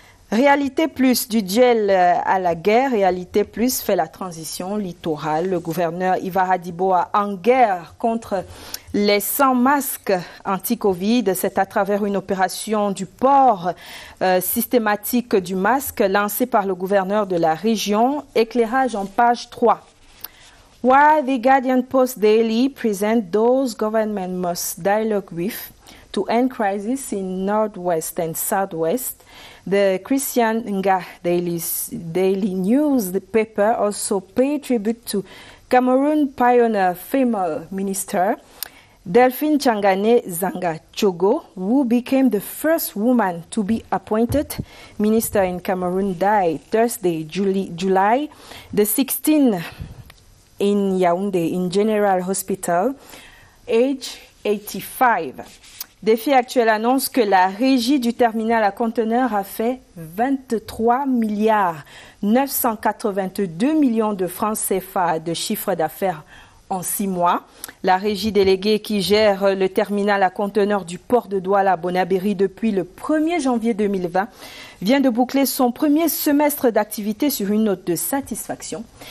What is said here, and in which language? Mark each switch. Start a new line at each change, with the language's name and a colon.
French: Réalité Plus, du duel à la guerre, Réalité Plus fait la transition littorale. Le gouverneur Ivar Adiboa en guerre contre les sans masques anti-Covid. C'est à travers une opération du port systématique du masque lancée par le gouverneur de la région. Éclairage en page 3.
English: While the Guardian Post Daily present those government must dialogue with to end crisis in Northwest and Southwest, the Christian Nga Daily News paper also paid tribute to Cameroon pioneer female minister Delphine Changane Zanga Chogo, who became the first woman to be appointed minister in Cameroon, died Thursday, July the 16th in Yaoundé, in General Hospital, age 85.
French: Défi Actuel annonce que la régie du terminal à conteneurs a fait 23 milliards 982 millions de francs CFA de chiffre d'affaires en 6 mois. La régie déléguée qui gère le terminal à conteneurs du port de Douala à Bonabéry depuis le 1er janvier 2020 vient de boucler son premier semestre d'activité sur une note de satisfaction.